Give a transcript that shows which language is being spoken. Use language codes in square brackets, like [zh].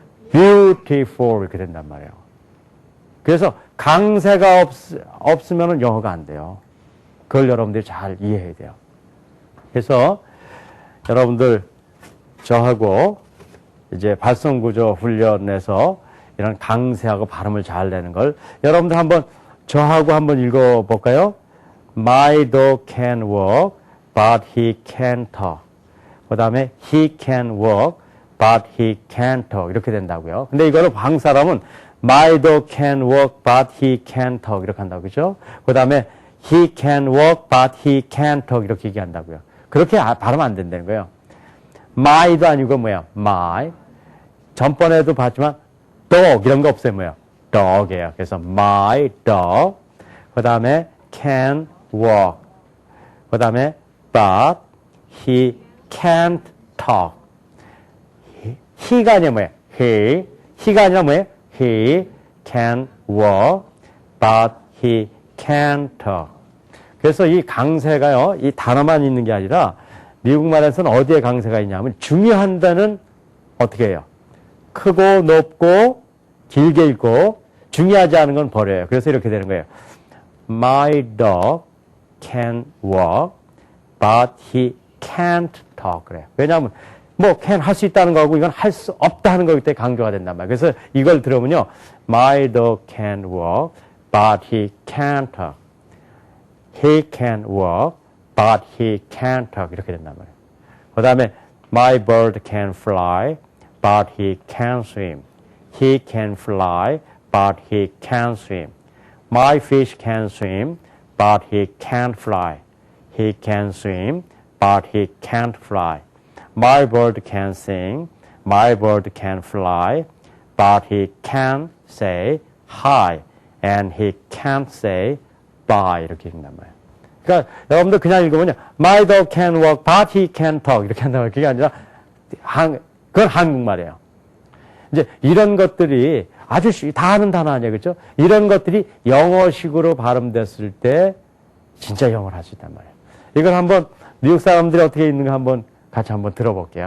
[ko] beautiful 이렇게 된단 말이에요. 그래서 강세가 없으면 영어가 안 돼요. 그걸 여러분들이 잘 이해해야 돼요. 그래서 여러분들 저하고 이제 발성구조 훈련에서 이런 강세하고 발음을 잘 내는 걸 여러분들 한번 저하고 한번 읽어볼까요? [en] My dog can walk, but he can't talk. [ko] 그 다음에 [en] he can walk, but he can't talk. [ko] 이렇게 된다고요. 근데 이거를 한국 사람은 [en] My dog can walk, but he can't talk. [ko] 이렇게 한다고, 그죠? 그 다음에 [en] he can walk, but he can't talk. [ko] 이렇게 얘기한다고요. 그렇게 발음 안 된다는 거예요. my도 아니고 뭐야? my. 전번에도 봤지만 dog 이런 거 없어요. 뭐야? dog이에요. 그래서 my dog. 그 다음에 [en] can walk. 그 다음에 but he can't talk. [ko] he가 아니라 뭐야? he가 아니라 뭐야? [en] he can walk, but he can't talk. [ko] 그래서 이 강세가요, 이 단어만 있는 게 아니라 미국말에서는 어디에 강세가 있냐면 중요한 데는 어떻게 해요? 크고 높고 길게 읽고 중요하지 않은 건 버려요. 그래서 이렇게 되는 거예요. [en] My dog can walk, but he can't talk. [ko] 그래요. 왜냐하면 뭐 can 할 수 있다는 거고 이건 할 수 없다 하는 거기 때문에 강조가 된단 말이에요. 그래서 이걸 들으면요. [en] My dog can walk, but he can't talk. He can walk, but he can't talk. 이렇게 된단 말이에요. 그 다음에 My bird can fly, but he can't swim. He can fly, but he can't swim. My fish can swim, but he can't fly. He can swim, but he can't fly. My bird can sing, my bird can fly, but he can say hi, and he can't say bye. [ko] 이렇게 읽는단 말이에요. 그러니까 여러분들 그냥 읽으면요. [en] My dog can walk, but he can talk. [ko] 이렇게 한단 말이에요. 그게 아니라 그건 한국말이에요. 이제 이런 것들이 아주 다 아는 단어 아니에요. 그렇죠? 이런 것들이 영어식으로 발음됐을 때 진짜 영어를 할 수 있단 말이에요. 이걸 한번 미국 사람들이 어떻게 읽는가 한번 같이 한번 들어볼게요.